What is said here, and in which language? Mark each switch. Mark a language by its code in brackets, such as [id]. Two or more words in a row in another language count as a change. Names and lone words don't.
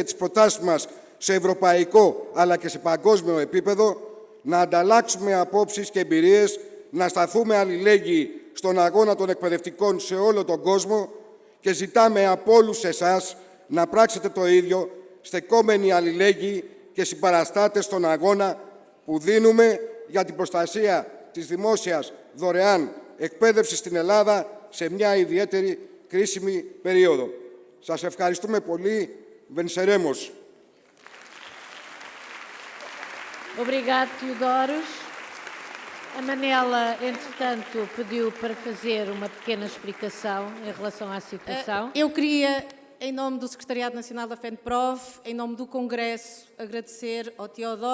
[el] τις προτάσεις μας σε ευρωπαϊκό αλλά και σε παγκόσμιο επίπεδο, να ανταλλάξουμε απόψεις και εμπειρίες, να σταθούμε αλληλέγγυοι στον αγώνα των εκπαιδευτικών σε όλο τον κόσμο και ζητάμε από όλους εσάς να πράξετε το ίδιο, στεκόμενοι αλληλέγγυοι και συμπαραστάτες στον αγώνα που δίνουμε για την προστασία της δημόσιας δωρεάν εκπαίδευσης στην Ελλάδα σε μια ιδιαίτερη κρίσιμη περίοδο. Σας ευχαριστούμε πολύ. Venceremos. [pt] Obrigado, Teodoros. A Manela, entretanto, pediu para fazer uma pequena explicação em relação à situação. Eu queria, em nome do Secretariado Nacional da FENPROF, em nome do Congresso, agradecer ao Teodoros.